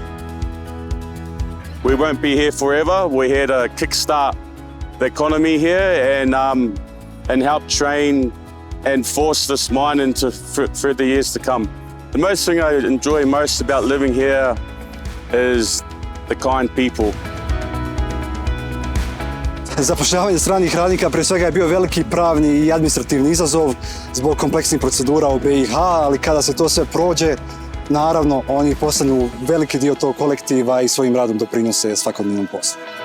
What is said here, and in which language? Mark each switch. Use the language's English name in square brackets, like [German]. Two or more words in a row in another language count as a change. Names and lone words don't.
[English] We won't be here forever. We're here to kickstart the economy here and help train and force this mine into for the years to come. The most thing I enjoy most about living here is the kind people. [Bosnian] Zapošljavanje stranih radnika prije svega je bio veliki pravni i administrativni izazov zbog kompleksnih procedura u BiH, ali kada se to sve prođe, naravno oni postanu veliki dio tog kolektiva i svojim radom doprinose svakodnevnom poslu.